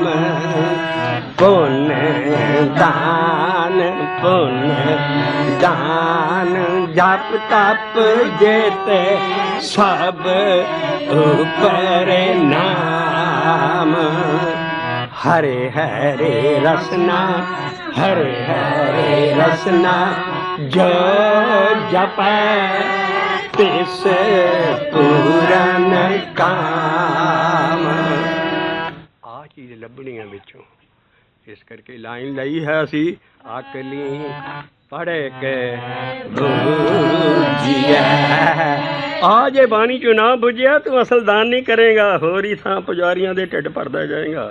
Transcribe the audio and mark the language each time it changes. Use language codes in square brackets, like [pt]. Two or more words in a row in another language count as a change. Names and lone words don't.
[hi] पुण्य दान जप तप जेते सब ऊपर नाम। हरे हरे रसना हरे हरे रसना जो जपै तिस पूरन काम। [pa] ਆ ਚੀਜ਼ ਲੱਭਣੀਆਂ ਵਿੱਚੋਂ। ਇਸ ਕਰਕੇ ਲਾਈਨ ਲਈ ਹੈ ਅਸੀਂ, ਅਕਲੀ ਪੜ੍ਹ ਕੇ ਬੁਝਿਆ। ਆ ਜੇ ਬਾਣੀ ਚੋਂ ਨਾ ਬੁਝਿਆ ਤੂੰ ਅਸਲ ਦਾਨ ਨਹੀਂ ਕਰੇਗਾ, ਹੋਰ ਹੀ ਥਾਂ ਪੁਜਾਰੀਆਂ ਦੇ ਢਿੱਡ ਭਰਦਾ ਜਾਏਗਾ।